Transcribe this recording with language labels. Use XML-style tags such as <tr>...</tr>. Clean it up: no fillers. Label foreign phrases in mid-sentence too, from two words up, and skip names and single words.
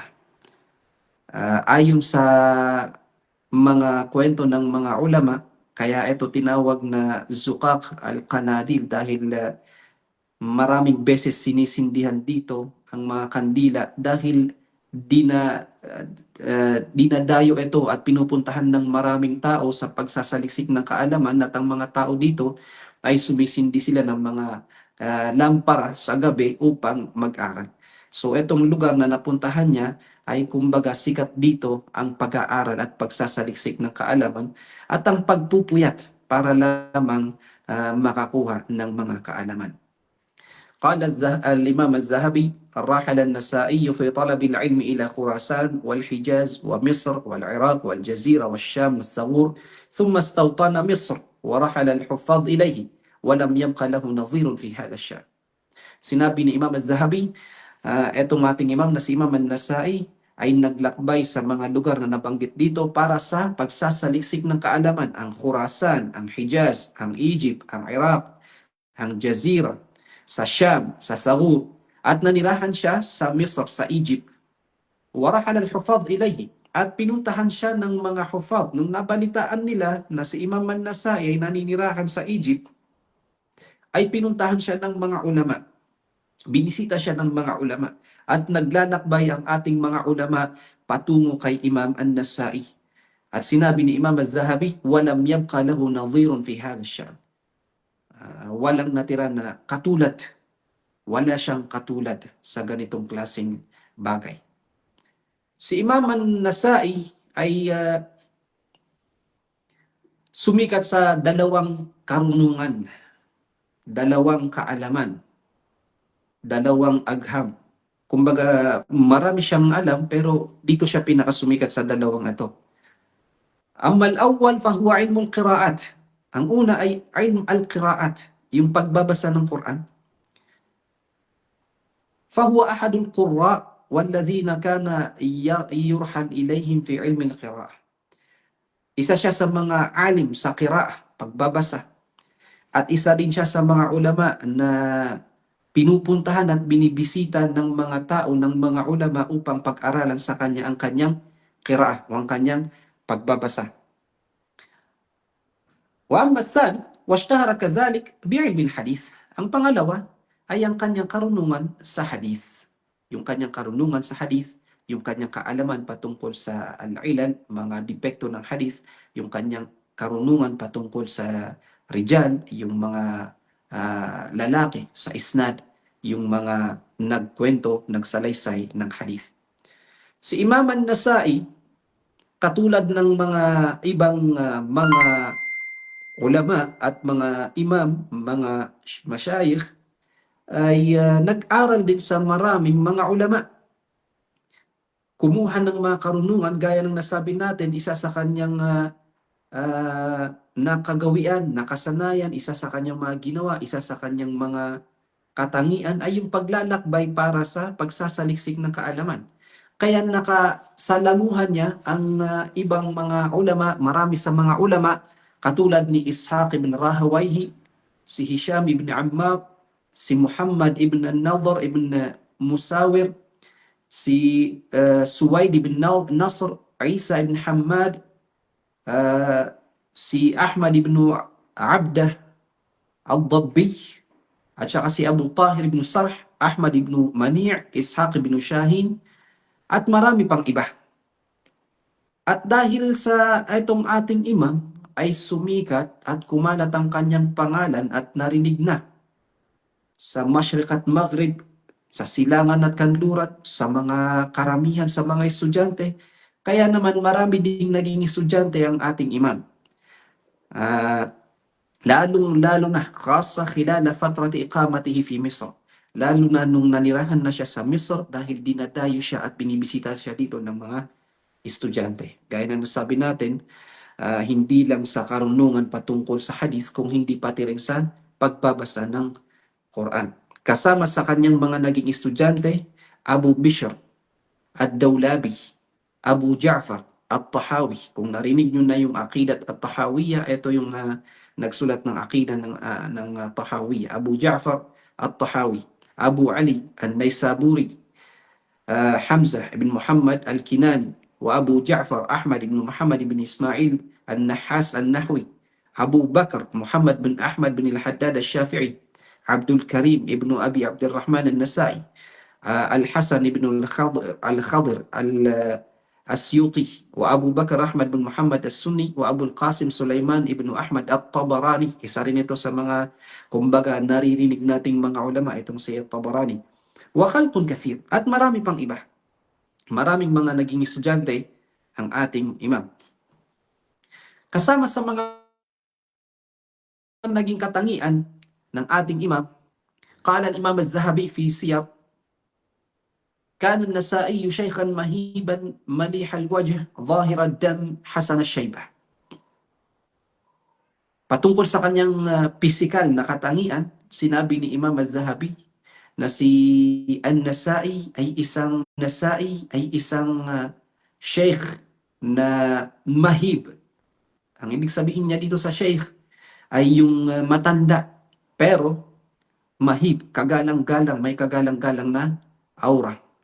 <tl>Ayon sa mga kwento ng mga ulama, kaya ito tinawag na Zukak al-Qanadil dahil maraming beses sinisindihan dito ang mga kandila dahil dinadayo ito at pinupuntahan ng maraming tao sa pagsasaliksik ng kaalaman, at ang mga tao dito ay sumisindi sila ng mga lampara sa gabi upang mag-aral. So itong lugar na napuntahan niya ay kumbaga sikat dito ang pag-aaral at pagsasaliksik ng kaalaman at ang pagpupuyat para lamang makakuha ng mga kaalaman.</tl> <ar>قال الإمام الذهبي رحل النسائي في طلب العلم إلى خراسان والحجاز ومصر والعراق والجزيرة والشام والثغور ثم استوطن مصر ورحل الحفاظ إليه ولم يبق له نظير في هذا الشأن.</ar> <tl>Sinabi ni Imam al-Zahabi, etong ating imam na si Imam al-Nasai ay naglakbay sa mga lugar na nabanggit dito para sa pagsasaliksik ng kaalaman, ang Khurasan, ang Hijaz, ang Egypt, ang Iraq, ang Jazira, sa Sham, sa Sagur, at nanirahan siya sa Misr, sa Egypt.</tl> <ar>ورحل الحفاظ إليه,</ar> <tl>at pinuntahan siya ng mga hufadh. Nung nabalitaan nila na si Imam al-Nasai ay naninirahan sa Egypt, ay pinuntahan siya ng mga ulama. Binisita siya ng mga ulama. At naglalakbay ang ating mga ulama patungo kay Imam al-Nasai. At sinabi ni Imam al-Zahabi,</tl> <ar>ولم يبق له نظير في هذا الشأن.</ar> <tl>Walang natira na katulad, wala siyang katulad sa ganitong klaseng bagay. Si Imam an-Nasai ay sumikat sa dalawang karunungan, dalawang kaalaman, dalawang agham. Kumbaga, marami siyang alam pero dito siya pinakasumikat sa dalawang ito.</tl> <ar>أما الأول فهو علم القراءات.</ar> <tl>Ang una ay</tl> <ar>علم القراءات,</ar> <tl>yung pagbabasa ng Quran.</tl> <ar>فهو أحد القراء الذين كان يرحل إليهم في علم القراءة.</ar> <tl>Isa siya sa mga alim sa qira'ah, pagbabasa. At isa din siya sa mga ulama na pinupuntahan at binibisita ng mga tao, ng mga ulama upang pag-aralan sa kanya ang kanyang qira'ah, o ang kanyang pagbabasa.</tl> <ar>وأما الثالث واشتهر كذلك بعلم الحديث.</ar> <tl>Ang pangalawa ay ang kanyang karunungan sa hadith. Yung kanyang karunungan sa hadith, yung kanyang kaalaman patungkol sa al-ilal, mga depekto ng hadith, yung kanyang karunungan patungkol sa rijal, yung mga lalaki sa isnad, yung mga nagkwento, nagsalaysay ng hadith. Si Imam an-Nasai, katulad ng mga ibang mga ulama at mga imam, mga masyayikh, ay nag-aral din sa maraming mga ulama. Kumuha ng mga karunungan, gaya ng nasabi natin, isa sa kanyang nakagawian, nakasanayan, isa sa kanyang mga ginawa, isa sa kanyang mga katangian ay yung paglalakbay para sa pagsasaliksik ng kaalaman. Kaya nakasalamuhan niya ang ibang mga ulama, marami sa mga ulama, katulad ni Ishaq ibn Rahawayhi, si Hisham ibn Ammar, si Muhammad ibn al-Nadhr ibn Musawir, si Suwaid ibn Nasr, Isa ibn Hammad, si Ahmad ibn Abdah al-Dabbi, at saka si Abu Tahir ibn Sarh, Ahmad ibn Mani', Ishaq ibn Shahin, at marami pang iba. At dahil sa itong ating imam ay sumikat at kumalat ang kanyang pangalan at narinig na sa Mashriq at Maghrib, sa silangan at kanluran, sa mga karamihan sa mga estudyante, kaya naman marami ding naging estudyante ang ating imam. Lalo na</tl> <ar>خاصة خلال فترة إقامته في مصر.</ar> <tl>Lalo na nung nanirahan na siya sa Misr dahil dinadayo siya at binibisita siya dito ng mga estudyante. Gaya na nasabi natin, hindi lang sa karunungan patungkol sa hadith, kung hindi pati rin sa pagbabasa ng Quran. Kasama sa kanyang mga naging estudyante, Abu Bishr ad-Dawlabi, Abu Ja'far, At-Tahawi. Kung narinig nyo na yung Aqidat At-Tahawiyya, ito yung nagsulat ng Aqidah ng Tahawiyya. Abu Ja'far At-Tahawi, Abu Ali An-Naysaburi, Hamzah ibn Muhammad Al-Kinani, wa Abu Ja'far Ahmad ibn Muhammad ibn Ismail An-Nahas An-Nahwi, Abu Bakr Muhammad bin Ahmad bin Al-Haddad Al-Shafi'i, Abdul Karim ibn Abi Abdul Rahman Al-Nasai, Al-Hasan ibn Al-Khadir Al-Asyuti, wa Abu Bakr Ahmad bin Muhammad As-Sunni, wa Abu Al-Qasim Sulaiman ibn Ahmad At-Tabarani. Isa rin ito sa mga, kumbaga, naririnig nating mga ulama, itong si At-Tabarani.</tl> <ar>وخلق كثير,</ar> <tl>at marami pang iba. Maraming mga naging estudyante ang ating imam. Kasama sa mga naging katangian ng ating imam,</tl> <ar>قال الإمام الذهبي في السير, كان النسائي شيخا مهيبا مليح الوجه ظاهر الدم حسن الشيبة.</ar> <tl>Patungkol sa kanyang physical na katangian, sinabi ni Imam Az-Zahabi na si An-Nasai ay isang sheikh na mahib. Ang ibig sabihin niya dito sa sheikh ay yung matanda, pero mahib, kagalang-galang, may kagalang-galang na aura.</tl>